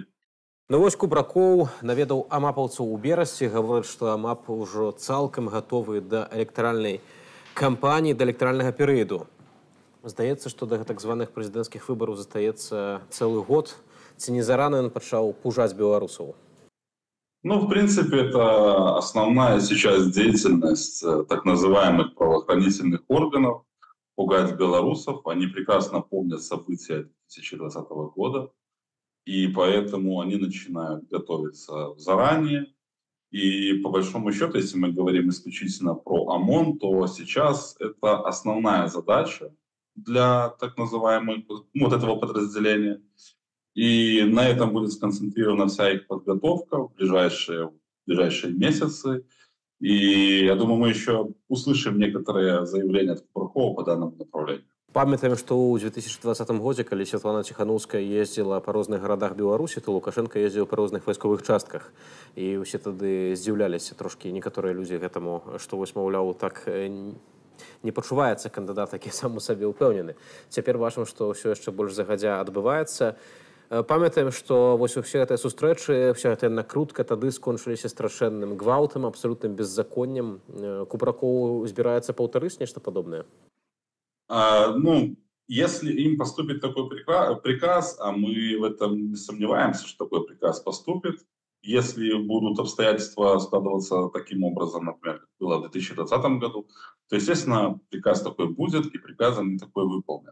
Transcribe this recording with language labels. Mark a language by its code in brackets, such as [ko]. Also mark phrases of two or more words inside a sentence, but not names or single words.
[be] Ну вось Кубракоў наведаў амапаўцаў у Берасці, гаворыць, што АМАП ужо цалкам гатовы да электаральнай кампаніі, да электаральнага перыяду. Здаецца, што да так званых прэзідэнцкіх выбараў застаецца цэлы год. Ці не зарана ён пачаў пужаць беларусаў? Ну, [ru] в принципе, это основная сейчас деятельность так называемых правоохранительных органов – пугать белорусов. Они прекрасно помнят события 2020 года, и поэтому они начинают готовиться заранее. И по большому счету, если мы говорим исключительно про ОМОН, то сейчас это основная задача для так называемых, вот этого подразделения. И на этом будет сконцентрирована вся их подготовка в ближайшие месяцы. И я думаю, мы еще услышим некоторые заявления от Кубракова по данному направлению. [be] Памятаем, што ў 2020 годзе, калі Святлана Ціханаўская ездзіла па розных гарадах Беларусі, то Лукашенко ездзіў па розных вайсковых частках. І ўсе тады здзіўляліся трошкі некаторыя людзі гэтаму, што вось, маўляў, так не пачуваецца кандыдат, які сам у сабе ўпэўнены. Цяпер бачым, што ўсё яшчэ больш загадзя адбываецца. Памятаем, што вось усе гэтыя сустрэчы, вся гэтая накрутка тады скончыліся страшэнным гвалтам, абсалютным беззаконнем. Кубракоў збіраецца паўтарыць нешта падобнае? Ну, [ru] если им поступит такой приказ, а мы в этом не сомневаемся, что такой приказ поступит, если будут обстоятельства складываться таким образом, например, как было в 2020 году, то, естественно, приказ такой будет, и приказом такой выполнен.